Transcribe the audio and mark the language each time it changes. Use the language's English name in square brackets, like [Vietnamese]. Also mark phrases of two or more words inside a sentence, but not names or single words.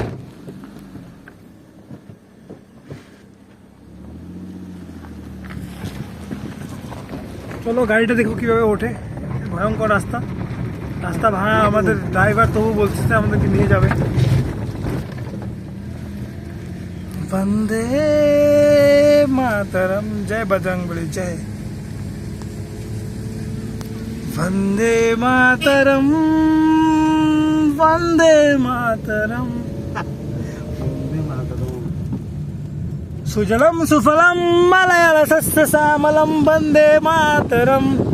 [Bangla] চলো গাড়িটা দেখো কিভাবে ওঠে। ভয়ঙ্কর রাস্তা, রাস্তা ভাঙা। আমাদের ড্রাইভার তবু বলছে আমাদেরকে নিয়ে যাবে। বন্দে মাতরম, জয় বজরংবলী জয়। [Sanskrit] वंदे मातरम, वंदे मातरम, सुजलम सुफलम मलयज सस्य श्यामलम, वंदे मातरम।